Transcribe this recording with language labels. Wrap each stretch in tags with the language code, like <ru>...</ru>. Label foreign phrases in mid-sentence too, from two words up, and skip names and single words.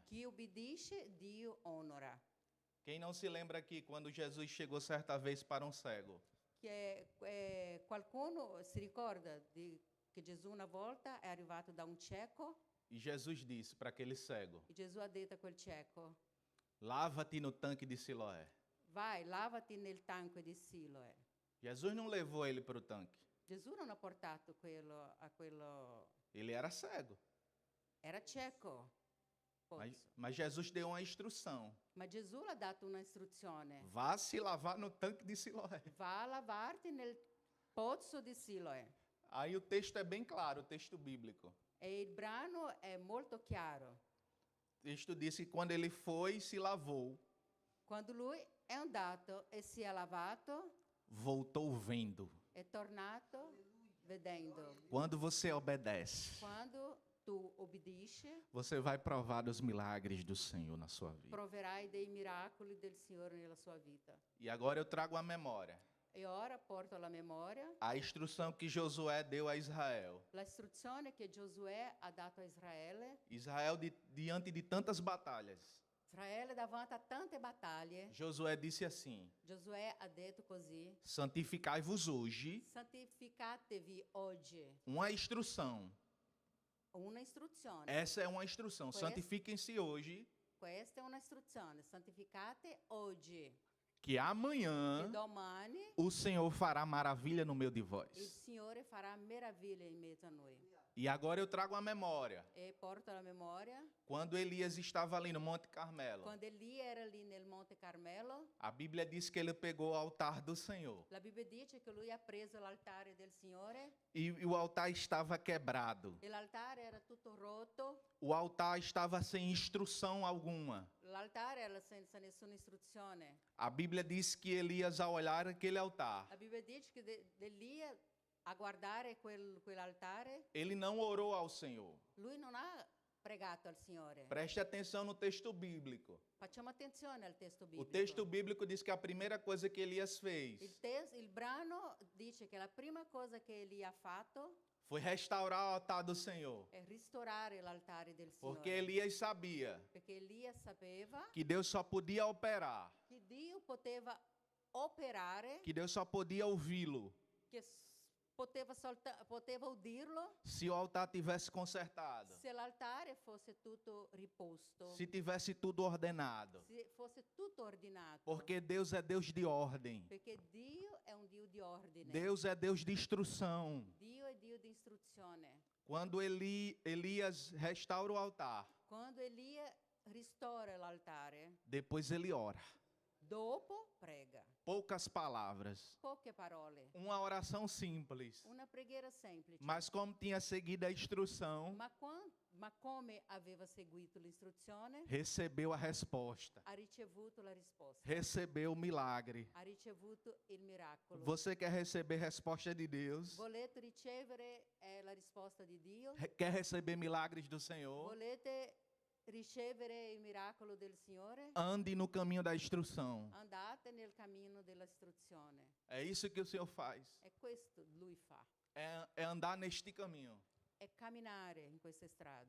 <it>Chi obbedisce, Dio onora.</it> <pt>Quem não se lembra aqui quando Jesus chegou certa vez para um cego?</pt> <it>Qualcuno si ricorda che Gesù una volta è arrivato da un cieco</it> <pt>E Jesus disse para aquele cego:</pt> <it>e Gesù ha detto a quel cieco:</it> <pt>lava-te no tanque de Siloé.</pt> <it>vai, lavati nel tanque di Siloe.</it> <pt>Jesus não levou ele para o tanque.</pt> <it>Gesù non ha portato quello.</it> <pt>Ele era cego.</pt> <it>Era cieco.</it> <pt>Mas Jesus deu uma instrução.</pt> <it>Ma Gesù l'ha dato una istruzione.</it> <pt>Vá se lavar no tanque de Siloé.</pt> <it>Va a lavarti nel pozzo di Siloe.</it> <pt>Aí o texto é bem claro, o texto bíblico.</pt> <it>E il brano è molto chiaro.</it> <pt>O texto diz que quando ele foi e se lavou,</pt> <it>Quando lui è andato e si è lavato,</it> <pt>voltou vendo.</pt> <it>è tornato vedendo.</it> <pt>Quando você obedece,</pt> <it>Quando tu obbedisci,</it> <pt>você vai provar dos milagres do Senhor na sua vida.</pt> <it>proverai dei miracoli del Signore nella sua vita.</it> <pt>E agora eu trago a memória.</pt> <it>E ora porto alla memoria</it> <pt>A instrução que Josué deu a Israel.</pt> <it>la istruzione che Giosuè ha dato a Israele.</it> <pt>Israel, diante de tantas batalhas,</pt> <it>Israele davanti a tante battaglie.</it> <pt>Josué disse assim:</pt> <it>Giosuè ha detto così:</it> <pt>santificai-vos hoje.</pt> <it>santificatevi oggi.</it> <pt>Uma instrução.</pt> <it>Una istruzione.</it> <pt>Essa é uma instrução. Pois- Santifiquem-se hoje,</pt> <it>Questa è una istruzione. Santificate oggi.</it> <pt>que amanhã</pt> <it>E domani</it> <pt>o Senhor fará maravilha no meio de</pt> <it>il</it> <pt>vós.</pt> <it>Signore farà meraviglie in mezzo a noi.</it> <pt>E agora eu trago a memória.</pt> <it>E porto alla memoria</it> <pt>Quando Elias estava ali no Monte Carmelo,</pt> <it>quando Elia era lì nel Monte Carmelo.</it> <pt>a Bíblia diz que ele pegou o altar do Senhor.</pt> <it>La Bibbia dice che lui ha preso l'altare del Signore</it> <pt>E o altar estava quebrado.</pt> <it>e l'altare era tutto rotto.</it> <pt>O altar estava sem instrução alguma.</pt> <it>L'altare era senza nessuna istruzione.</it> <pt>A Bíblia diz que Elias, ao olhar aquele altar,</pt> <it>La Bibbia dice che Elia a guardare quell'altare,</it> <pt>ele não orou ao Senhor.</pt> <it>lui non ha pregato al Signore.</it> <pt>Preste atenção no texto bíblico.</pt> <it>Facciamo attenzione al testo</it> <pt>O</pt> <it>biblico.</it> <pt>texto bíblico diz que a primeira coisa que Elias fez</pt> <it>Il brano dice che la prima cosa che Elia ha fatto</it> <pt>foi restaurar o altar do Senhor.</pt> <it>è ristorare l'altare del Signore.</it> <pt>Porque Elias sabia</pt> <it>Perché Elia sapeva</it> <pt>que Deus só podia operar,</pt> <it>che Dio poteva operare,</it> <pt>que Deus só podia ouvi-lo</pt> <it>che poteva udirlo</it> <pt>se o altar tivesse consertado,</pt> <it>se l'altare fosse tutto riposto,</it> <pt>se tivesse tudo ordenado.</pt> <it>se fosse tutto ordinato.</it> <pt>Porque Deus é Deus de ordem.</pt> <it>Perché Dio è un Dio di ordine.</it> <pt>Deus é Deus de instrução.</pt> <it>Dio è Dio di istruzione.</it> <pt>Quando Elias restaura o altar,</pt> <it>Quando Elia ristora l'altare,</it> <pt>depois ele ora.</pt> <it>dopo prega.</it> <pt>Poucas palavras.</pt> <it>Poche parole.</it> <pt>Uma oração simples.</pt> <it>Una preghiera semplice.</it> <pt>Mas como tinha seguido a instrução,</pt> <it>Ma come aveva seguito l'istruzione,</it> <pt>recebeu a resposta.</pt> <it>ha ricevuto la risposta.</it> <pt>Recebeu o milagre.</pt> <it>Ha ricevuto il miracolo.</it> <pt>Você quer receber resposta de Deus?</pt> <it>Volete ricevere la risposta di Dio?</it> <pt>Quer receber milagres do Senhor?</pt> <it>Volete ricevere il miracolo del Signore?</it> <pt>Ande no caminho da instrução.</pt> <it>Andate nel cammino dell'istruzione.</it> <pt>É isso que o Senhor faz.</pt> <it>È questo lui fa.</it> <pt>É andar neste caminho.</pt> <it>È camminare in questa strada.</it>